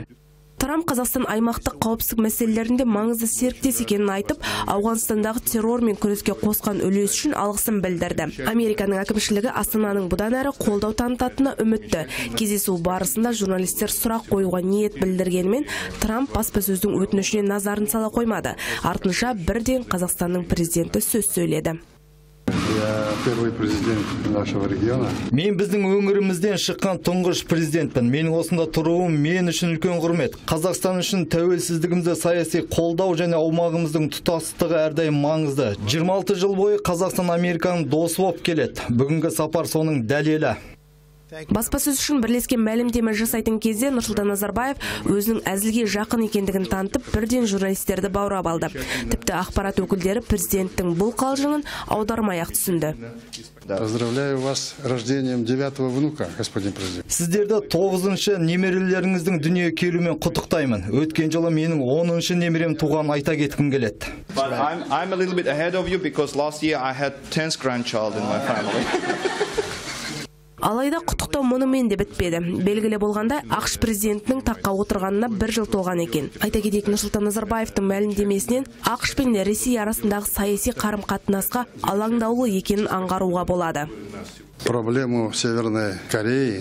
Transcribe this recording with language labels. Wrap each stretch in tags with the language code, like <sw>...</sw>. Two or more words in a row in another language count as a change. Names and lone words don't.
<kk>Трамп Қазақстан аймақтық қауіпсіздік мәселелерінде маңызды серіктес екенін айтып, Ауғанстандағы террормен күреске қосқан үлесі үшін алғысын білдірді. Американың әкімшілігі Астананың бұдан әрі қолдау танытатынына үмітті. Кездесу барысында журналистер сұрақ қоюға ниет білдіргенімен, Трамп баспасөздің өтінішіне назарын сала қоймады. Артынша бірден Қазақстанның президенті сөз сөйледі.</kk> <ru>Первый президент нашего региона.</ru> <kk>Мен біздің өңірімізден шыққан тұңғыш президентпін. Менің осында тұруым мен үшін үлкен құрмет. Қазақстан үшін тәуелсіздігімізді саяси қолдау және аумағымыздың тұтастығы әрдайым маңызды. 26 жыл бойы Қазақстан Американың досы болып келеді. Бүгінгі сапар соның дәлелі. Баспасөз үшін бірлескен мәлімдеме жасайтын кезде Нұрсұлтан Назарбаев өзінің әзілге жақын екендігін танытып, бірден журналистерді баурап алды. Тіпті ақпарат өкілдері президенттің бұл қалжыңын аудармай-ақ түсінді.</kk> <ru>Поздравляю вас с рождением 9-го внука, господин президент.</ru> <kk>Сіздерді 9-шы немерелеріңіздің дүние келуімен құттықтаймын. Өткен жылы менің 10-шы немерем туған айта кеткім келеді.</kk> <en>I'm a little bit ahead of you because last year I had 10th grandchild in my family.</en> <kk>Алайда құттықтау мұнымен де бітпеді. Белгілі болғанда ақш президентінің таққа отырғанына 1 жыл толған екен. Айта кетейік, Нұрсұлтан Назарбаевтың мәлімдемесінен ақш пен Ресей арасындағы саяси қарым-қатынасқа алаңдаулы екенін аңғаруға болады.</kk> <ru>Проблему Северной Кореи.</ru>